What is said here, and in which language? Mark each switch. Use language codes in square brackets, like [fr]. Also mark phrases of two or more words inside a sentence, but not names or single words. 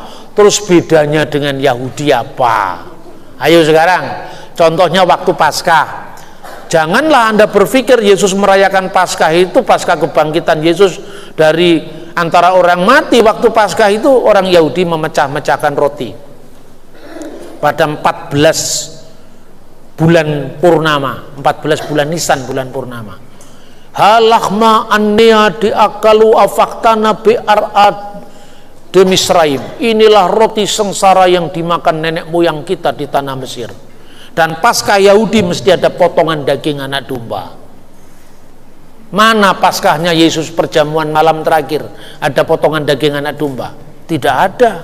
[id] Terus bedanya dengan Yahudi apa? Ayo sekarang, contohnya waktu Paskah. Janganlah Anda berpikir Yesus merayakan Paskah itu Paskah kebangkitan Yesus dari antara orang mati. Waktu Paskah itu orang Yahudi memecah-mecahkan roti pada 14 bulan purnama, 14 bulan Nisan, bulan purnama. [arc] הא לחמא עניא די אכלו אבהתנא בארעא דמצרים. [id] Inilah roti sengsara yang dimakan nenek moyang kita di tanah Mesir. Dan Paskah Yahudi mesti ada potongan daging anak domba. Mana Paskahnya Yesus perjamuan malam terakhir ada potongan daging anak domba? Tidak ada.